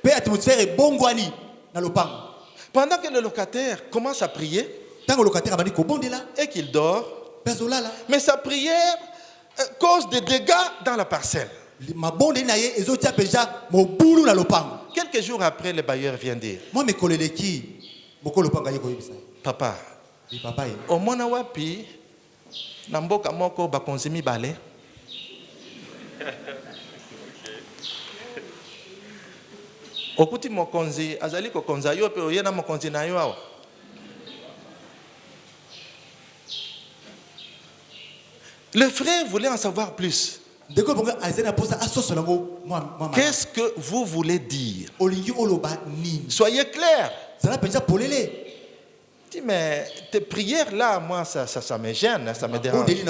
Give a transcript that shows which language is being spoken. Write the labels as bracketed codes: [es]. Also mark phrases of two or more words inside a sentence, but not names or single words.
[fr] Pendant que le locataire commence à prier et qu'il dort, mais sa prière cause des dégâts dans la parcelle. Quelques jours après, le bailleur vient dire: Papa, [ln] au mona wapi na mboka moko bakonzi mibale. Okuti mokonzi azali kokonza yo pe oyena mokonzi na yo awa. [fr] Le frère voulait en savoir plus. Qu'est-ce que vous voulez dire? Soyez clair. Dis, mais tes prières là, moi, ça me gêne, ça me dérange.